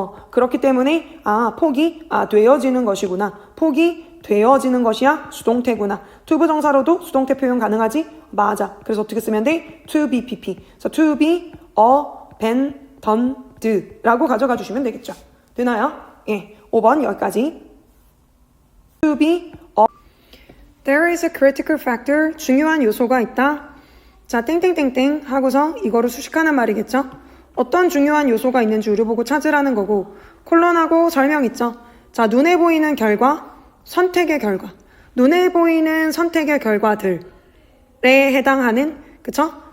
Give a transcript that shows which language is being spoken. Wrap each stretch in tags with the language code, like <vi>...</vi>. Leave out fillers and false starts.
<ko>그렇기 때문에 포기 되어지는 것이구나. 포기 되어지는 것이야 수동태구나. 투부정사로도 수동태 표현 가능하지? 맞아. 그래서 어떻게 쓰면 돼? to be pp. 그래서 to be abandoned 라고 가져가 주시면 되겠죠. 되나요? 예. 5번 여기까지.</ko> <en>To be There is a critical factor.</en> <ko>중요한 요소가 있다. 자, 땡땡땡땡 하고서 이거를 수식하는 말이겠죠. 어떤 중요한 요소가 있는지 우려보고 찾으라는 거고 콜론하고 설명 있죠. 자, 눈에 보이는 결과, 선택의 결과. 눈에 보이는 선택의 결과들에 해당하는 그쵸?</ko>